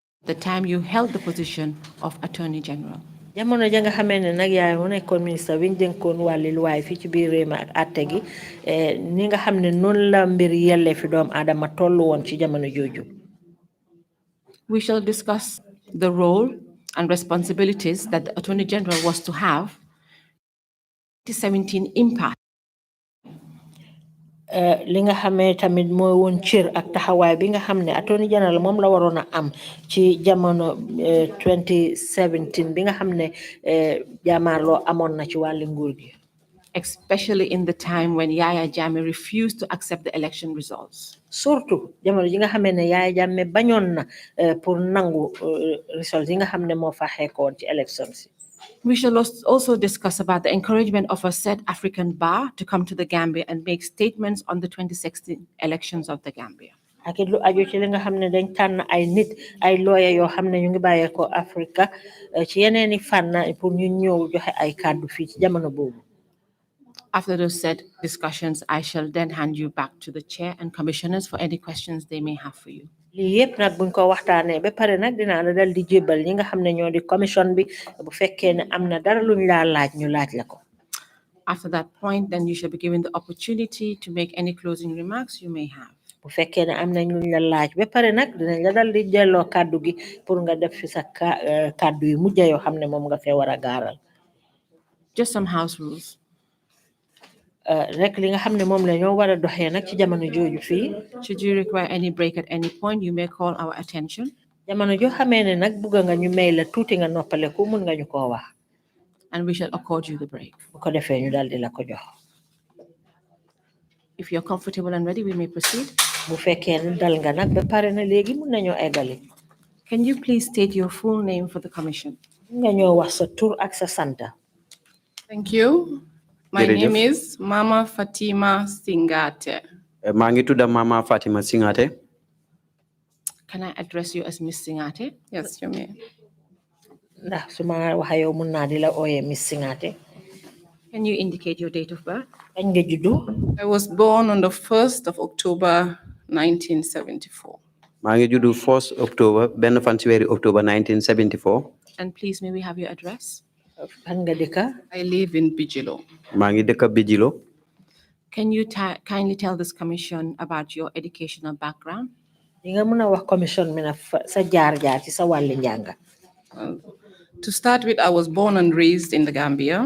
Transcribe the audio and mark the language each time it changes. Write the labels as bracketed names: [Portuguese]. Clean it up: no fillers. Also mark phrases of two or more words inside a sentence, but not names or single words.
[English] the time you held the position of Attorney General? [Wolof] jamono ja nga xamee ne nag yaay mu nekkoon ministre bi ñu dénkoon wàlli luwaay fii ci biir réew mi ak atte gi ni nga xam ne noonu la mbir yelle fi doom aadama tollu woon ci jamono jooju. [English] We shall discuss the role and responsibilities that the Attorney General was to have 2017 impact. [Wolof] Li nga xamee tamit mooy woon cër ak taxawaay bi nga xam ne [English] Attorney General [Wolof] moom la waroon a am ci jamono 2017 bi nga xam ne jaamaarloo amoon na ci wàllu nguur gi. [English] Especially in the time when Yaya Jammeh refused to accept the election results. [Wolof] Surtout jamono ji nga xamee ne Yaya Jammeh bañoon na pour nangu results yi nga xam ne moo fa xeekoon ci elections. [English] We shall also discuss about the encouragement of a said African bar to come to the Gambia and make statements on the 2016 elections of the Gambia. [Wolof] Ak lu aju ci li nga xam ne dañ tànn ay nit ay lawyer yoo xam ne ñu ngi bàyyeekoo Africa ci yeneeni fànn pour ñu ñëw joxe ay kàddu fii ci jamono boobu. [English] After those said discussions, I shall then hand you back to the chair and commissioners for any questions they may have for you. [Wolof] Lii yëpp nag buñ ko waxtaanee ba pare nag dinaa la dal di jébal ñi nga xam ne ñoo di commission bi bu fekkee ne am na dara luñ laa laaj ñu laaj la ko. [English] After that point, then you shall be given the opportunity to make any closing remarks you may have. [Wolof] Bu fekkee ne am na ñu la laaj ba pare nag dinañ la dal di delloo kàddu gi pour nga def fi sa kàddu yu mujj yoo xam ne moom nga fee war a gaaral. [English] Just some house rules. [Wolof] Rek li nga xam ne moom la ñoo war a doxee nag ci jamono jooju fii. [English] Should you require any break at any point, you may call our attention. [Wolof] Jamono joo xamee ne nag bugga nga ñu may la tuuti nga noppaleku mun nga ñu koo wax. [English] And we shall accord you the break. [Wolof] Bu ko defee ñu dal di la ko jox. [English] If you're comfortable and ready, we may proceed. [Wolof] Bu fekkee ne dal nga nag ba pare na léegi mun nañoo eggali. [English] Can you please state your full name for the commission? [Wolof] Nga ñoo wax sa tur ak sa santa. [English] Thank you. My name is Mama Fatima Singhateh. [Wolof] maa ngi tudda Mama Fatima Singhateh. [English] Can I address you as Miss Singhateh? Yes, you may. [Wolof] Ndax su ma waxee yow mun naa di la ooyee Miss Singhateh. [English] Can you indicate your date of birth? [Wolof] Kañ nga juddu? [English] I was born on the 1st of October 1974. [Wolof] maa ngi juddu [English] 1st October [Wolof] benn fan ci weeri October 1974. [English] And please, may we have your address? [Wolof] Fan nga dëkka? [English] I live in Bijilo. [Wolof] maa ngi dëkk Bijilo. [English] Can you kindly tell this commission about your educational background? [Wolof] Di nga mën a wax commission mi na sa jaar-jaar ci sa wàlli njàng. [English] To start with, I was born and raised in the Gambia.